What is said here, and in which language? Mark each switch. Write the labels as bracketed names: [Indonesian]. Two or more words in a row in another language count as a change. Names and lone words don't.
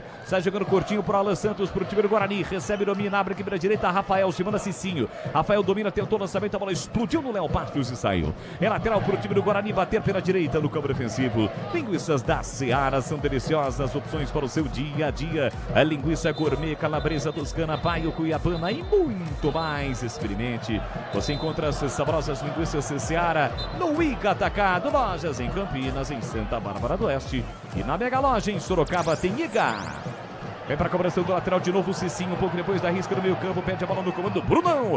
[Portuguese] Sai jogando curtinho para o Alan Santos, para o time do Guarani. Recebe, domina, abre aqui pela direita, Rafael, se manda Cicinho. Rafael domina, tentou o lançamento, a bola explodiu no Léo Passos e saiu. É lateral para o time do Guarani bater pela direita no campo defensivo. Linguiças da Seara são deliciosas opções para o seu dia a dia. A linguiça gourmet, calabresa toscana, paio, cuiabana e muito mais. Experimente. Você encontra as saborosas linguiças Seara no Ica Atacado, lojas em Campinas, em Santa Bárbara do Oeste e na Mega Loja em Sorocaba tem Iga. Vem pra cobrança do lateral de novo o Cicinho, um pouco depois da risca no meio campo, pede a bola no comando do Brunão.